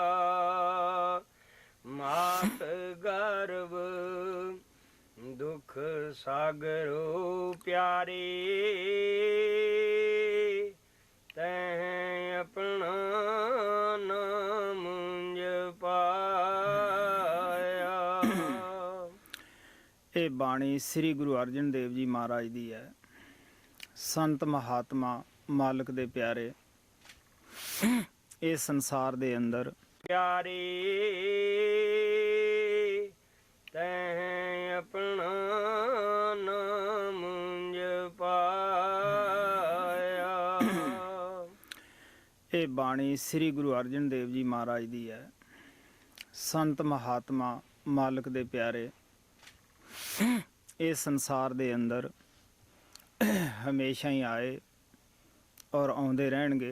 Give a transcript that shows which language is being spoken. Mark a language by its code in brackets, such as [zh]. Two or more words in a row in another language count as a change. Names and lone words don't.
[pa] ਮਾਤ ਗਰਭ ਦੁਖ ਸਾਗਰੋ ਪਿਆਰੇ ਤਹ ਅਪਣਾ ਨਾਮ ਜਪਾਇਆ। ਇਹ ਬਾਣੀ ਸ੍ਰੀ ਗੁਰੂ ਅਰਜਨ ਦੇਵ ਜੀ ਮਹਾਰਾਜ ਦੀ ਹੈ। ਸੰਤ ਮਹਾਤਮਾ ਮਾਲਕ ਦੇ ਪਿਆਰੇ ਇਹ ਸੰਸਾਰ ਦੇ ਅੰਦਰ ਪਿਆਰੇ ਤਹ ਅਪਣਾ ਨਾਮ ਜਪਾਇਆ। ਇਹ ਬਾਣੀ ਸ੍ਰੀ ਗੁਰੂ ਅਰਜਨ ਦੇਵ ਜੀ ਮਹਾਰਾਜ ਦੀ ਹੈ। ਸੰਤ ਮਹਾਤਮਾ ਮਾਲਕ ਦੇ ਪਿਆਰੇ ਇਹ ਸੰਸਾਰ ਦੇ ਅੰਦਰ ਹਮੇਸ਼ਾ ਹੀ ਆਏ ਔਰ ਆਉਂਦੇ ਰਹਿਣਗੇ।